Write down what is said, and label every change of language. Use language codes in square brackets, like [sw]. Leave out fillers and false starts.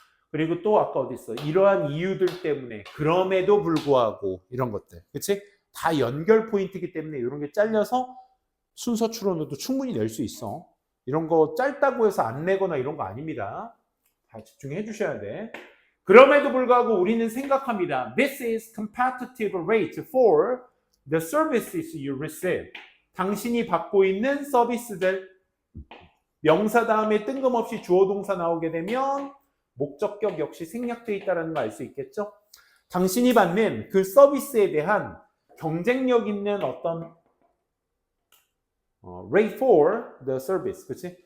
[ko] 그리고 또 아까 어디 있어? 이러한 이유들 때문에 그럼에도 불구하고 이런 것들. 그치? 다 연결 포인트이기 때문에 이런 게 잘려서 순서 추론으로도 충분히 낼 수 있어. 이런 거 짧다고 해서 안 내거나 이런 거 아닙니다. 다 집중해 주셔야 돼. 그럼에도 불구하고 우리는 생각합니다. [en] This is competitive rate for the services you receive. [ko] 당신이 받고 있는 서비스들. 명사 다음에 뜬금없이 주어 동사 나오게 되면 목적격 역시 생략되어 있다는 거 알 수 있겠죠? 당신이 받는 그 서비스에 대한 경쟁력 있는 어떤 [en] rate for the service, [ko] 그치?